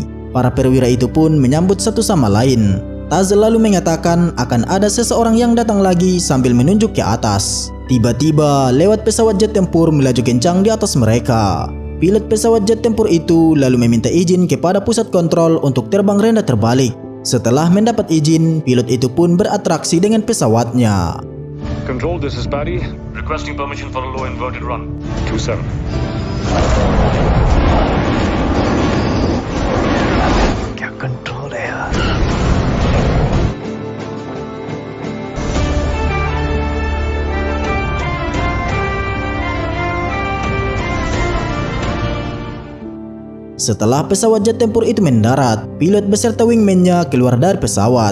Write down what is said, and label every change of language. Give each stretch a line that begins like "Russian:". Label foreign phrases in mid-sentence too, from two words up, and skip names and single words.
Indonesian: Para perwira itu pun menyambut satu sama lain. Taz lalu mengatakan akan ada seseorang yang datang lagi sambil menunjuk ke atas. Tiba-tiba lewat pesawat jet tempur melaju kencang di atas mereka. Pilot pesawat jet tempur itu lalu meminta izin kepada pusat kontrol untuk terbang rendah terbalik. Setelah mendapat izin, pilot itu pun beratraksi dengan pesawatnya.
English: Control, this is Barry. Requesting permission for a low inverted run. 27.
Hindi: क्या कंट्रोल है यार।
Indonesian: Setelah pesawat jet tempur itu mendarat, pilot beserta wingman-nya keluar dari pesawat.